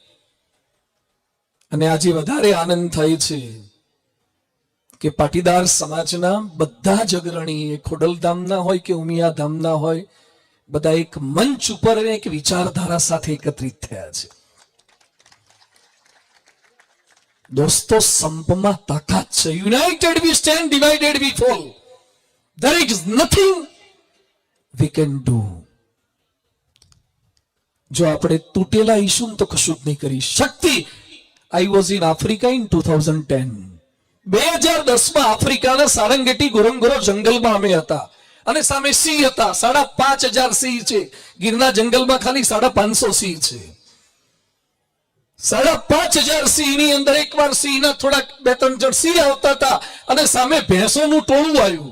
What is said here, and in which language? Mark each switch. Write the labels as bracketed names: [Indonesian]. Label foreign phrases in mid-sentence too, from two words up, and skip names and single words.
[Gujarati] અને આજે વધારે આનંદ થાય છે કે પાટીદાર સમાજના બધા જ અગ્રણી, એ ખોડલધામના હોય કે ઉમિયાધામના હોય, બધા એક મંચ ઉપર એક વિચારધારા સાથે એકત્રિત થયા છે. દોસ્તો, સંપમાં તાકાત છે. [English] United we stand, divided we fall. There is nothing we can do. [Gujarati] જો આપણે તૂટેલા ઈશું તો કશું જ નહીં કરી શક્તિ. [English] I was in Africa in 2010. [Gujarati] 2010 આફ્રિકાના સારંગેટી ગોરંગોરો જંગલમાં અમે હતા, અને સામે સિંહ હતા. 5,500 સિંહ છે. ગીરના જંગલમાં ખાલી 550 સિંહ છે. 5,500 સિંહની અંદર એકવાર સિંહના થોડાક 2-3 જણ સિંહ આવતા હતા, અને સામે ભેંસોનું ટોળું આવ્યું.